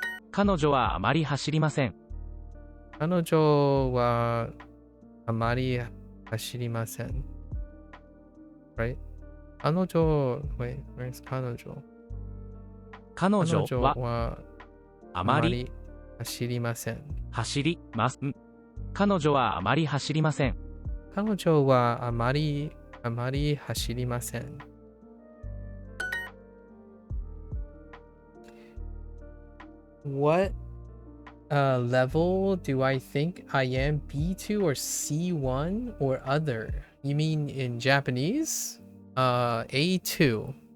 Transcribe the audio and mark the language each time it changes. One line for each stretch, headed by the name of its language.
Japanese: 彼女はあまり走りません。彼女はあまり走りません。
English: Right? 彼女、wait, where's 彼女？
Japanese: 彼女ははあまり走りません。走ります。彼女はあまり走りません。彼女はあまり走りません。
English: What level do I think I am? B2 or C1 or other? You mean in Japanese? A2.